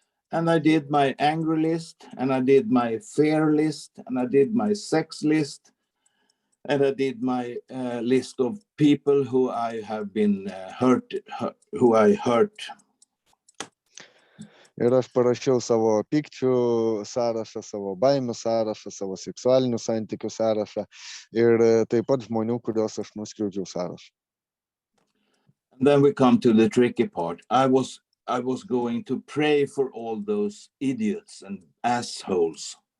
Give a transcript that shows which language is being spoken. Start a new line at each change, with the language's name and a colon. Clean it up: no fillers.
English: And I did my anger list, and I did my fear list, and I did my sex list, and I did my list of people who I have been who I hurt.
Lithuanian: Ir aš parašiau savo pykčių sąrašą, savo baimių sąrašą, savo seksualinių santykių sąrašą ir taip pat žmonių, kuriuos aš nuskriaudžiau sąrašą.
English: And then we come to the tricky part. I was going to pray for all those idiots and assholes.